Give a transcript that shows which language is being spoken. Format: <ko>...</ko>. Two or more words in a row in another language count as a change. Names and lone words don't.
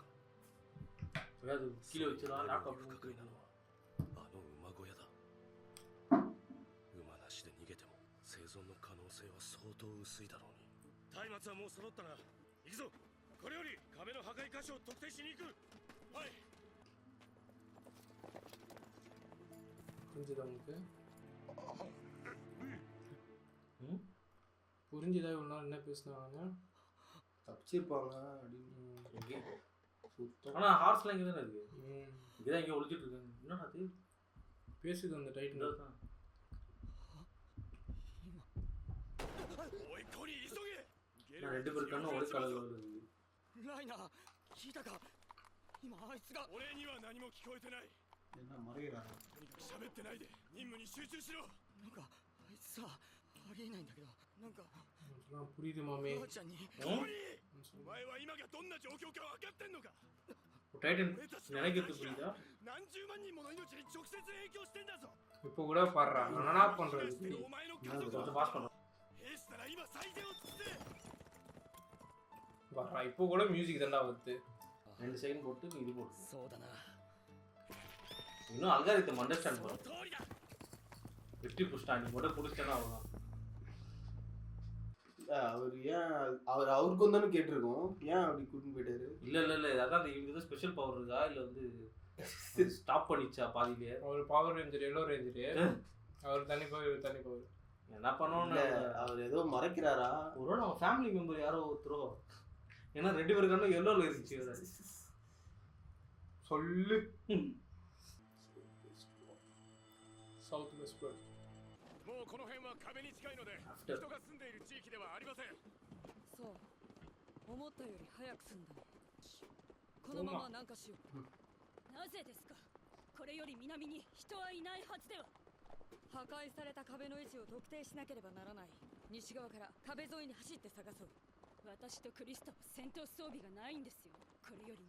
<ja>とりあえずキレを一度ラップ不可解なのはあの馬小屋だ。馬なしで逃げても生存の可能性は相当薄いだろうに。松明はもう揃ったな。行くぞ。これより壁の破壊箇所を特定しに行く。はい。</ja> <ta>புரிஞ்சுதா உங்களுக்கு? புரிஞ்சுதா இவ்வளோ நாள் என்ன பேசினாங்க? தப்பிச்சிருப்பாங்க அப்படின்னு சுத்தம். ஆனால் ஹார்ஸ்லாம் இங்கே தானே இருக்கு, இங்கேதான் இங்கே ஒழிச்சிட்டு இருக்காங்க. என்னடா அது பேசுது அந்த டைட்டன் தான்.</ta> <ja>おい、コニー急げ。</ja> <ta>ரெண்டு பேர் கண்ணும் ஒரே கலர்ல இருக்குது.</ta> <ja>ライナー、聞いたか？今あいつが。俺には何も聞こえてない。</ja> <ta>என்ன மறைகிறாங்க?</ta> <ja>とにかく喋ってないで任務に集中しろ。なんかあいつさ、ありえないんだけど、なんか</ja> <ta>புரியுது மாமே.</ta> <ja>ばあちゃんに。コニー、お前は今がどんな状況か分かってんのか？</ja> <ta>டைட்டன் நினைக்கிறது புரியுதா?</ta> <ja>何十万人もの命に直接影響してんだぞ。</ja> <ta>இப்போ கூட பாடுறான், நான் என்ன பண்றது?</ta> <ja>お前の家族</ja> <ta>கொஞ்சம் பாஸ் பண்ணுறோம்.</ta> <ja>兵士なら今最善を尽くせ。</ja> <ta>வர்றா இப்போ கூட மியூசிக் தான்டா வருது 2 செகண்ட் போட்டு இது போட்டு</ta> <ja>そうだな</ja> <ta>இன்னும்</ta> <en>algorithm understand</en> <ja>その</ja> <ta>பண்ணும்</ta> <ja>通りだ</ja> <ta>வெற்றி புஷ்டான் நீ மட்டும் புடிச்சனா அவ்வளவுதான் அவர் ஏன் அவருக்கு தானே கேட்டிருக்கோம், ஏன் அப்படி கூட்டின்னு போயிட்டாரு? இல்ல அதான் இவங்களுக்கு</ta> <en>special power</en> <ta>இருக்கா இல்ல வந்து ஸ்டாப் பண்ணிச்சா பாதியிலே அவர்</ta> <en>power ranger yellow ranger</en> <ta>அவர் தனி பவர் தனி பவர் என்ன பண்ணோம்னு அவர் ஏதோ மறைக்கிறாரா? ஒருவேளை அவங்க</ta> <en>family member</en> <ta>யாரோ ஒருத்தரோ, ஏன்னா 2 பேருக்கு கண்ணும் எல்லோல இருந்துச்சு சொல்லு</ta> <en>south west</en> <ja>もうこの辺は壁に近いので After 人が住んでいる地域ではありませんそう思ったより早く済んだねこのまま南下しようなぜですかこれより南に人はいないはずでは破壊された壁の位置を特定しなければならない西側から壁沿いに走って探そう私とクリスタは戦闘装備がないんですよこれより</ja>